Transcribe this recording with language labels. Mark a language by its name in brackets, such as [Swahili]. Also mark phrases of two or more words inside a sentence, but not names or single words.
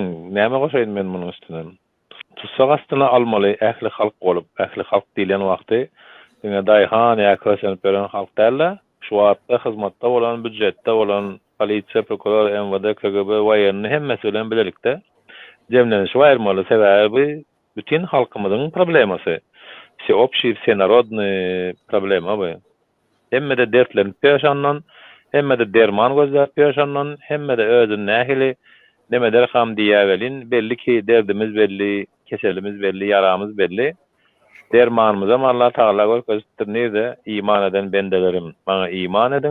[Turkmen] Näme goşaýdym men munyň üstüne? Tutsak aslında almaly, ähli halk bolup, ähli halk diýilen wagty, diňe daýhan ýa kösenip beren halk dälle, şu wagtda hyzmatda bolan, büdjetde bolan, polisiýa, prokuror, MWD, KGB, waýany hemmesi bilen bilelikde jemlenişi aýyrmaly. Sebäbi bütün halkymyzyň problemasy. [Russian] Все общий, всенародный [Turkmen] problema bu. Hemme de dertlerini peşandan, hemme de derman gözläp peşandan, hemme de özüň nähili neme der ham diýävelin, belli ki derdimiz belli, keselimiz belli, yaramız belli. Dermanymyza Allah Taala görkezdirnýärde, iman eden bendelerim, bana iman edin.